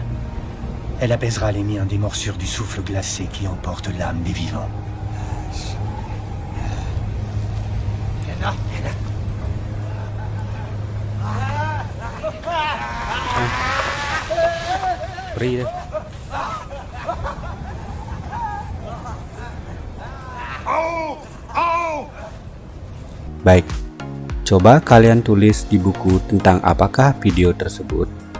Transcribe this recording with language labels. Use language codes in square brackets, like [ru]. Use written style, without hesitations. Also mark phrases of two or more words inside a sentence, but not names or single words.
[fr] Elle apaisera les miens des morsures du souffle glacé qui emporte l'âme des vivants. [id] Beri deh. Baik, coba kalian tulis di buku tentang apakah video tersebut.